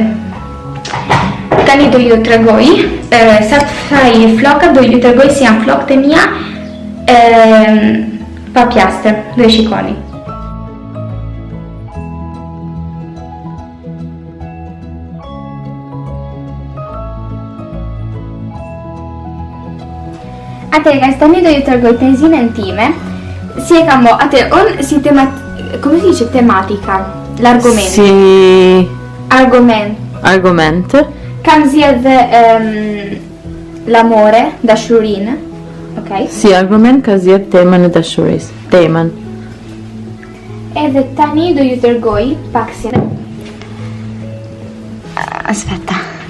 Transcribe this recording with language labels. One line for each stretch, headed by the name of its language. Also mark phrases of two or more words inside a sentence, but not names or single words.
Albanian: Tani do ju tregoj, sa të thaj flokat, do ju tregoj si janë flokët e mia, pa pjastër, do e shikoni. Atëherë, guys, tani do ju tregoj tezinën time, si e kam bo, unë si
Italian: come si dice
Albanian: tematika, l'argomento. Si... Argument. Kam zjedh l'amore, dashurinë, ok? Si argument ka zjedh temën e dashurisë, temën. Edhe tani do ju tregoj pak si... Aspetta.